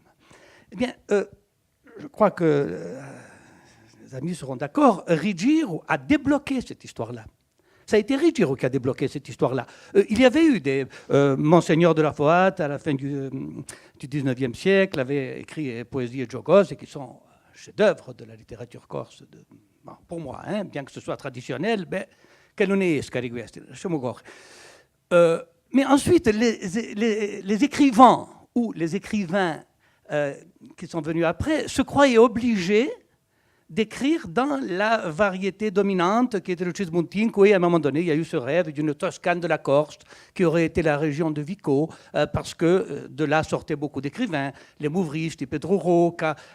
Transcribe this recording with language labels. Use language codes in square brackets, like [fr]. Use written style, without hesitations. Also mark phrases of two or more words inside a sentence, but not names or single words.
[fr] Eh bien, je crois que les amis seront d'accord, Rigiro a débloqué cette histoire-là. Ça a été Rigiro qui a débloqué cette histoire-là. Il y avait eu des... Monseigneur de la Foat, à la fin du 19e siècle, avait écrit Poésie et Giogose, qui sont chefs-d'œuvre de la littérature corse, bon, pour moi, hein, bien que ce soit traditionnel, ben, [it] che non esca di questi, lasciamo correre. [fr] Mais ensuite, les écrivains ou les écrivains qui sont venus après se croyaient obligés d'écrire dans la variété dominante qui était le Cismontinco, et à un moment donné, il y a eu ce rêve d'une Toscane de la Corse qui aurait été la région de Vico, parce que de là sortaient beaucoup d'écrivains, les Mouvristi, Pedro Roca,